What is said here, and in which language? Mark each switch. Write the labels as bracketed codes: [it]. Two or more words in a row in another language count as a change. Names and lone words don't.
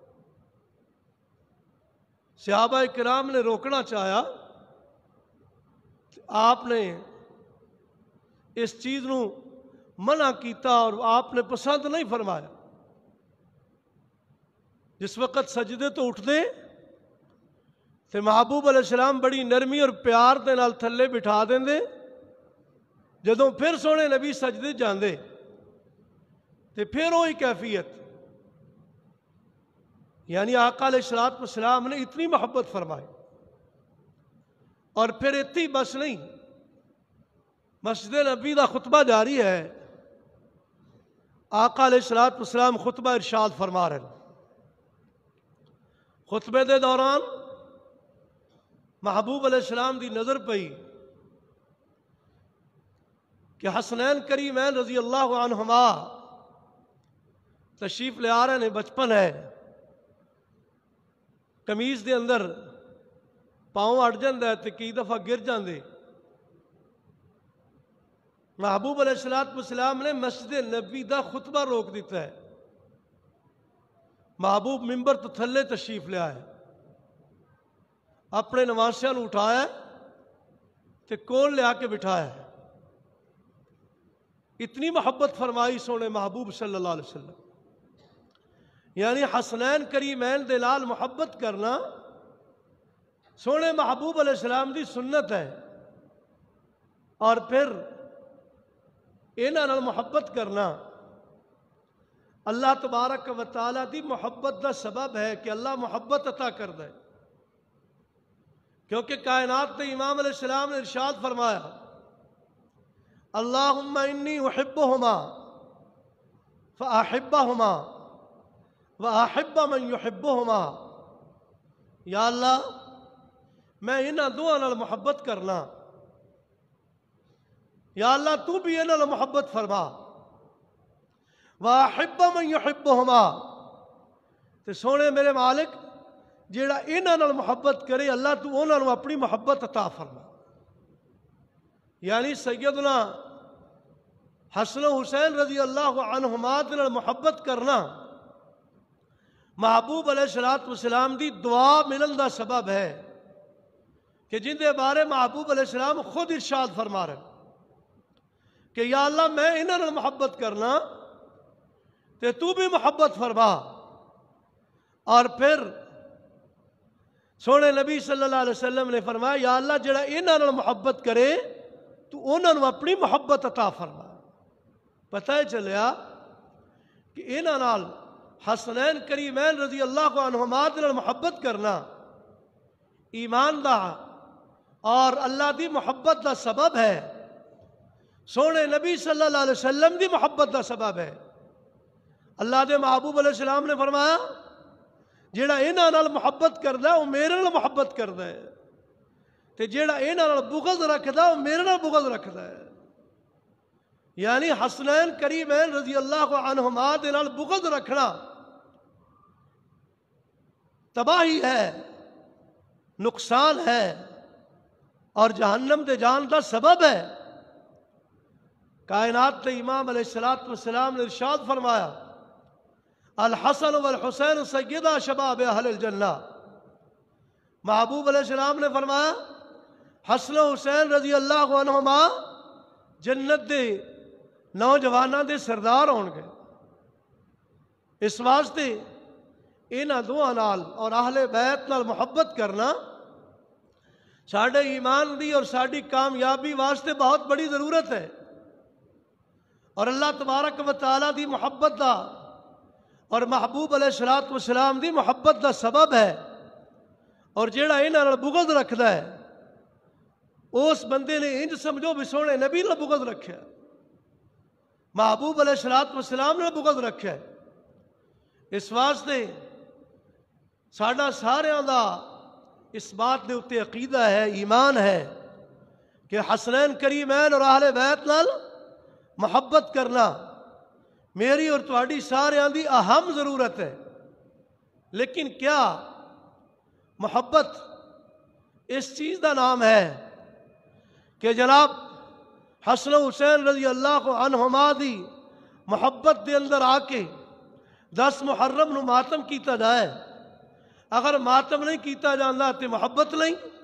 [pa] صحابہ کرام نے روکنا چاہیا، آپ نے اس چیز نو منع کیتا اور آپ نے پسند نہیں فرمایا. جس وقت سجدے تو اٹھتے تے محبوب علیہ السلام بڑی نرمی اور پیار دے نال تھلے بٹھا دیندے. جدوں پھر سونے نبی سجدے جاندے تے پھر وہی کیفیت، یعنی آقا علیہ الصلوۃ والسلام نے اتنی محبت فرمائی. اور پھر اتنی بس نہیں، مسجد نبی دا خطبہ جاری ہے، آقا علیہ الصلوۃ والسلام خطبہ ارشاد فرما رہے ہیں. خطبے دے دوران محبوب علیہ السلام دی نظر پئی کہ حسنین کریمین رضی اللہ عنہما تشریف لے آ رہے ہیں. بچپن ہے، قمیض دے اندر پاؤں اڑ جاندے تے کئی دفعہ گر جاندے. محبوب علیہ الصلوۃ والسلام نے مسجد نبی دا خطبہ روک دیتا ہے. محبوب ممبر تو تھلے تشریف لے آئے، اپنے نواسیاں نو اٹھایا تے کول لے آ کے بٹھایا. اتنی محبت فرمائی سونے محبوب صلی اللہ علیہ وسلم. یعنی حسنین کریمین دے نال محبت کرنا سونے محبوب علیہ السلام دی سنت ہے. اور پھر انہاں نال محبت کرنا اللہ تبارک و تعالی دی محبت دا سبب ہے کہ اللہ محبت عطا کردا ہے. کیونکہ کائنات تے امام علیہ السلام نے ارشاد فرمایا [ar] اللہم انی احبہما فاحبہما واحب من یحبہما. [pa] یا اللہ میں انہاں دوہاں نال محبت کرنا، یا اللہ تو بھی انہاں نال محبت فرما. [ar] واحب من یحبہما، [pa] تے سونے میرے مالک جیڑا انہاں نال محبت کرے اللہ تو انہاں نوں اپنی محبت عطا فرما. یعنی سیدنا حسن و حسین رضی اللہ عنہما دے نال محبت کرنا محبوب علیہ الصلوۃ والسلام دی دعا ملن دا سبب ہے کہ جن دے بارے محبوب علیہ السلام خود ارشاد فرما رہے کہ یا اللہ میں انہاں نال محبت کرنا تے تو بھی محبت فرما. اور پھر سونے نبی صلی اللہ علیہ وسلم نے فرمایا یا اللہ جڑا انہاں نال محبت کرے تو انہاں نوں اپنی محبت عطا فرما. پتہ ہے چلیا کہ انہاں نال حسنین کریمین رضی اللہ عنہما نال محبت کرنا ایمان دا اور اللہ دی محبت دا سبب ہے، سونے نبی صلی اللہ علیہ وسلم دی محبت دا سبب ہے. اللہ دے محبوب علیہ السلام نے فرمایا جیڑا انہاں نال محبت کردا ہے وہ میرے نال محبت کردا ہے، تے جیڑا انہاں نال بغض رکھدا وہ میرے نال بغض رکھدا ہے. یعنی حسنین کریمین رضی اللہ عنہما دے نال بغض رکھنا تباہی ہے، نقصان ہے اور جہنم دے جان دا سبب ہے. کائنات دے امام علیہ الصلوۃ والسلام نے ارشاد فرمایا [ar] الحسن والحسین سیدا شباب اہل الجنہ. [pa] محبوب علیہ السلام نے فرمایا حسن و حسین رضی اللہ عنہما جنت دے نوجواناں دے سردار ہون گے. اس واسطے انہاں دوہاں نال اور اہل بیت نال محبت کرنا ساڈے ایمان دی اور ساڈی کامیابی واسطے بہت بڑی ضرورت ہے. اور اللہ تبارک و تعالی دی محبت دا اور محبوب علیہ الصلوۃ والسلام دی محبت دا سبب ہے. اور جیڑا انہاں نال بغض رکھدا ہے اس بندے نے انج سمجھو بھی سونے نبی نال بغض رکھیا، محبوب علیہ الصلوۃ والسلام نے بغض رکھیا. اس واسطے ساڈا ساریاں دا اس بات دے اتے عقیدہ ہے، ایمان ہے کہ حسنین کریمین اور اہل بیت نال محبت کرنا میری اور تہاڈی ساریاں دی اہم ضرورت ہے. لیکن کیا محبت اس چیز دا نام ہے کہ جناب حسن و حسین رضی اللہ عنہما دی محبت دے اندر آ کے 10 محرم نو ماتم کیتا جائے، اگر ماتم نہیں کیتا جاندہ تے محبت نہیں؟